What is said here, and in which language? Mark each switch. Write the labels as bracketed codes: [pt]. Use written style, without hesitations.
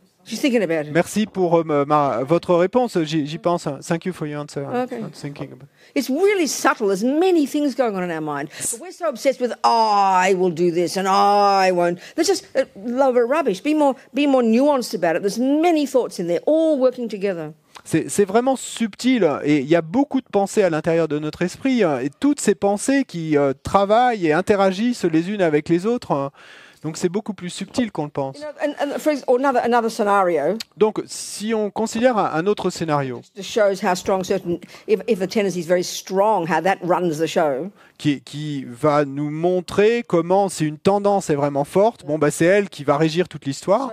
[en] She's thinking about it. [fr] Merci pour votre réponse. J'y pense. [en] Thank you for your answer. Okay. I'm thinking about. It's really subtle. There's many things going on in our mind. But we're so obsessed with, I will do this and I won't. That's just a load of rubbish. Be more nuanced about it. There's many thoughts in there, all working together. [fr] C'est vraiment subtil et il y a beaucoup de pensées à l'intérieur de notre esprit et toutes ces pensées qui travaillent et interagissent les unes avec les autres. Donc c'est beaucoup plus subtil qu'on le pense. [en] You know, for example, another scenario. [fr] Donc si on considère un autre scénario [en] Just shows how strong if a tendency is very strong, how that runs the show. [fr] qui va nous montrer comment si une tendance est vraiment forte, bon bah c'est elle qui va régir toute l'histoire.